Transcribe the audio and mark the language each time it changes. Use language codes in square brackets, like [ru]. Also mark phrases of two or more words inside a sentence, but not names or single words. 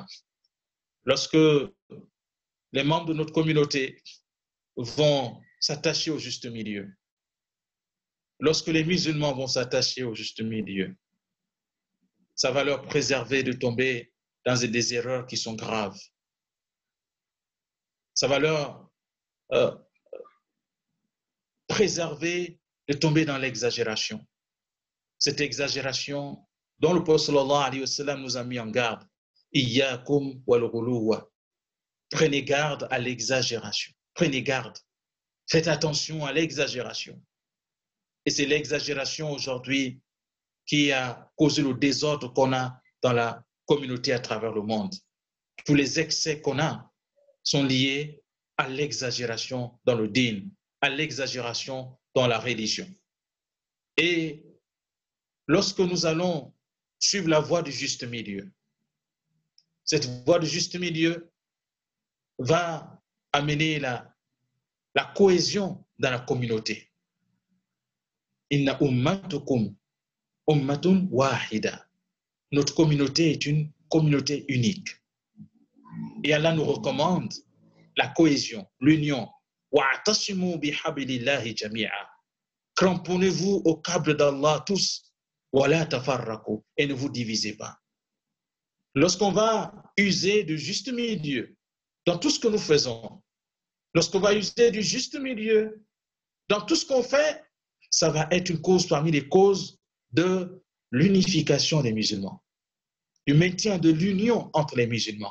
[fr] Lorsque les membres de notre communauté vont s'attacher au juste milieu, lorsque les musulmans vont s'attacher au juste milieu, ça va leur préserver de tomber dans des erreurs qui sont graves. Ça va leur préserver de tomber dans l'exagération. Cette exagération dont le prophète [ar] صلى الله عليه وسلم [fr] nous a mis en garde. [ar] إياكم والغلو. [fr] Prenez garde à l'exagération. Prenez garde. Faites attention à l'exagération. Et c'est l'exagération aujourd'hui qui a causé le désordre qu'on a dans la communauté à travers le monde. Tous les excès qu'on a sont liés à l'exagération dans le dîn, à l'exagération dans la religion. Et lorsque nous allons suivre la voie du juste milieu, cette voie du juste milieu va amener la cohésion dans la communauté. [ar] إن أمتكم أمة واحدة. [fr] Notre communauté est une communauté unique. Et Allah nous recommande la cohésion, l'union. [ar] واعتصموا بحبل الله جميعا. [fr] Cramponnez-vous au câble d'Allah tous. [ar] ولا تفرقوا. [fr] Et ne vous divisez pas. Lorsqu'on va user du juste milieu dans tout ce que nous faisons, lorsqu'on va user du juste milieu dans tout ce qu'on fait, ça va être une cause parmi les causes de l'unification des musulmans, du maintien de l'union entre les musulmans.